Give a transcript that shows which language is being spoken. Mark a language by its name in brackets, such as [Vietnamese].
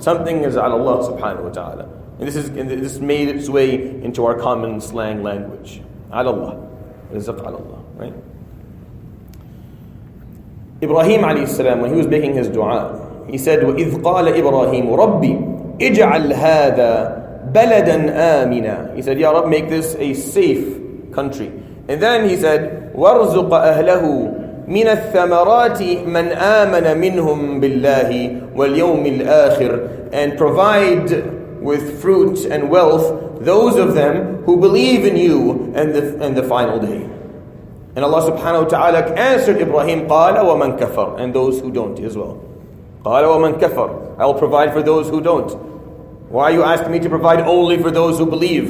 [English] Something is ala Allah subhanahu wa ta'ala. And this made its way into our common slang language. Ala Allah. Rizq ala Allah. Right? Ibrahim alayhi salam, when he was making his dua, he said, [Arabic] وَإِذْ قَالَ إِبْرَاهِيمُ رَبِّي اجْعَلْ هَذَا بَلَدًا آمِنًا. [English] He said, Ya Rabb, make this a safe country. And then he said, [Arabic] وَارْزُقَ أَهْلَهُ مِنَ الثَّمَرَاتِ مَنْ آمَنَ مِنْهُمْ بِاللَّهِ وَالْيَوْمِ الْآخِرِ. [English] And provide with fruit and wealth those of them who believe in you and the final day. And Allah subhanahu wa ta'ala answered Ibrahim, [Arabic] قَالَ وَمَنْ كَفَرْ, [English] and those who don't as well. [Arabic] قَالَ وَمَنْ كَفَرْ, [English] I will provide for those who don't. Why are you asking me to provide only for those who believe?